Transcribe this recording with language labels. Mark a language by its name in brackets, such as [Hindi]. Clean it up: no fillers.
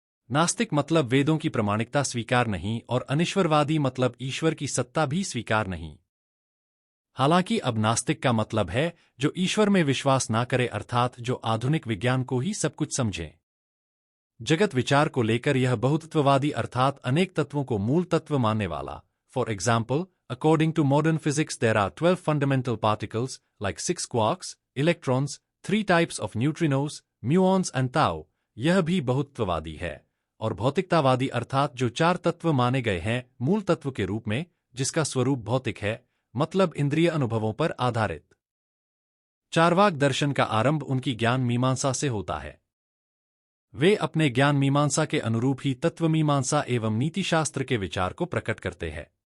[Hindi] नास्तिक मतलब वेदों की प्रामाणिकता स्वीकार नहीं और अनिश्वरवादी मतलब ईश्वर की सत्ता भी स्वीकार नहीं। हालांकि अब नास्तिक का मतलब है जो ईश्वर में विश्वास ना करे, अर्थात जो आधुनिक विज्ञान को ही सब कुछ समझे। जगत विचार को लेकर यह बहुतत्ववादी अर्थात अनेक तत्वों को मूल तत्व मानने वाला। [English] For example, according to modern physics there are 12 fundamental particles like 6 quarks, electrons, 3 types of neutrinos, muons and tau। [Hindi] यह भी बहुतत्ववादी है। और भौतिकतावादी अर्थात जो 4 तत्व माने गए हैं मूल तत्व के रूप में, जिसका स्वरूप भौतिक है, मतलब इंद्रिय अनुभवों पर आधारित। चार्वाक दर्शन का आरंभ उनकी ज्ञान मीमांसा से होता है। वे अपने ज्ञान मीमांसा के अनुरूप ही तत्व मीमांसा एवं नीतिशास्त्र के विचार को प्रकट करते हैं।